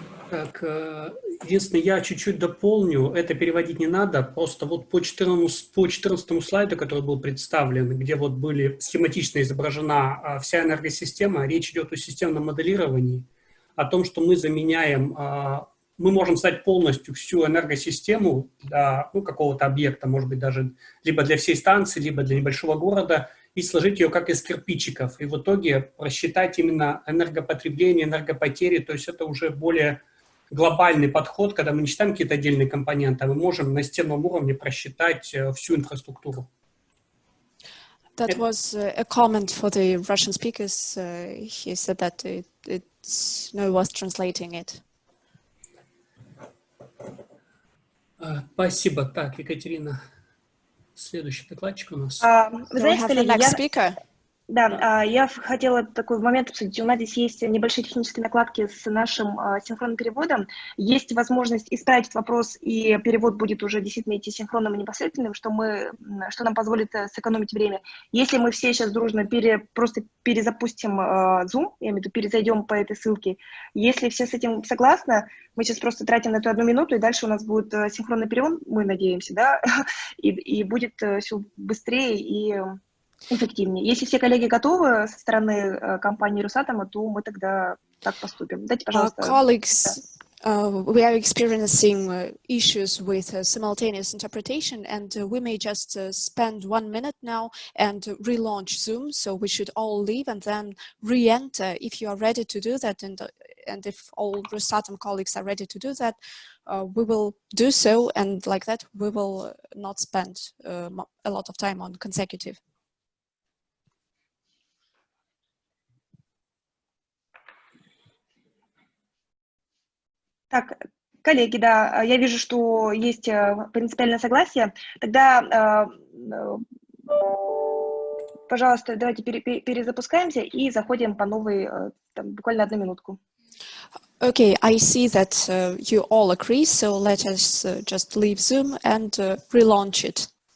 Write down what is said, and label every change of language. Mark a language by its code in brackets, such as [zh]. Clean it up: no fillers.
[ru] Так, единственное, я чуть-чуть дополню, это переводить не надо, просто вот по 14 слайду, который был представлен, где вот были схематично изображена вся энергосистема, речь идет о системном моделировании, о том, что мы заменяем, мы можем создать полностью всю энергосистему для какого-то объекта, может быть, даже либо для всей станции, либо для небольшого города, и сложить ее как из кирпичиков. И в итоге просчитать именно энергопотребление, энергопотери. То есть это уже более глобальный подход, когда мы не считаем какие-то отдельные компоненты, а мы можем на стенном уровне просчитать всю инфраструктуру. [en] That was a comment for the Russian speakers. He said that it's no worth translating it. [ru] Спасибо. Так, Екатерина, следующий докладчик у нас. Вы знаете, коллеги, Да, я хотела такой момент обсудить. У нас здесь есть небольшие технические накладки с нашим синхронным переводом. Есть возможность исправить вопрос, и перевод будет уже действительно идти синхронным и непосредственным, что нам позволит сэкономить время. Если мы все сейчас дружно просто перезапустим Zoom, я имею в виду, перезайдем по этой ссылке, если все с этим согласны, мы сейчас просто тратим на эту 1 минуту, и дальше у нас будет синхронный перевод, мы надеемся, да, и будет все быстрее и эффективнее. Если все коллеги готовы со стороны компании Росатома, то мы тогда так поступим. Дайте, пожалуйста. [en] Colleagues, we are experiencing issues with simultaneous interpretation, and we may just spend 1 minute now and relaunch Zoom. So we should all leave and then re-enter if you are ready to do that, and if all Rosatom colleagues are ready to do that, we will do so, and like that we will not spend a lot of time on consecutive. [ru] Так, коллеги, да, я вижу, что есть принципиальное согласие. Тогда, пожалуйста, давайте перезапускаемся и заходим по новой, буквально 1 минутку. [en] Okay, I see that you all agree, so let us just leave Zoom and relaunch it.